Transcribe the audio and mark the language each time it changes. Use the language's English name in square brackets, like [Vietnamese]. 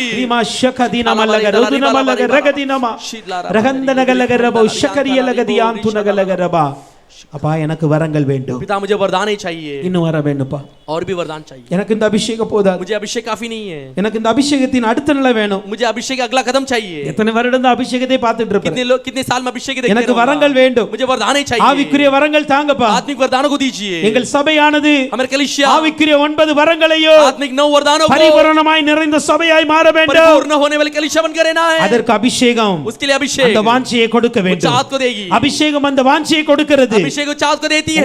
[Tamil] ரீமா ஷகதீனமலக ருதுனமலக ரகதீனமா ரகந்தனகலகரபா ஷகரியலகதியாந்துனகலகரபா. அப்பா எனக்கு வரங்கள் வேண்டும், [Hindi] पिता मुझे वरदान ही चाहिए, [Tamil] இன்னும் வர வேண்டும்ப்பா. [Hindi] और भी वरदान चाहिए। [Tamil] எனக்கு இந்த அபிஷேகம் போதாது, [Hindi] मुझे अभिषेक काफी नहीं है, [Tamil] எனக்கு இந்த அபிஷேகத்தின் அடுத்த நிலை வேணும். [Hindi] मुझे अभिषेक का अगला कदम चाहिए। [Tamil] எத்தனை வருடம் இந்த அபிஷேகத்தை பார்த்துட்டு இருப்பேன். [Hindi] कितने लोग कितने साल में अभिषेक देखते [Tamil] எனக்கு [Hindi] रहूंगा। [Tamil] வரங்கள் வேண்டும், [Hindi] मुझे वरदान ही चाहिए, [Tamil] ஆவிக்குரிய வரங்கள் தாங்கப்பா. [Hindi] आत्मिक वरदानों को दीजिए। [Tamil] எங்கள் சபையானது [Hindi] हमारे कलीसिया [Tamil] ஆவிக்குரிய 9 வரங்களையோ [Hindi] आत्मिक 9 वरदानों को [Tamil] பரிபூரணமாய் நிறைந்த சபையாய் மாற வேண்டும். [Hindi] परिपूर्ण होने वाली कलीसिया बनकर रहना है। [Tamil] அதற்கு அபிஷேகம் [Hindi] उसके लिए अभिषेक [Tamil] அந்த வாஞ்சையை கொடுக்க வேண்டும். [Hindi] चाहत को देगी, [Tamil] அபிஷேகம் அந்த வாஞ்சையை கொடுக்கிறது. [Hindi] अभिषेक को चाहत को देती है।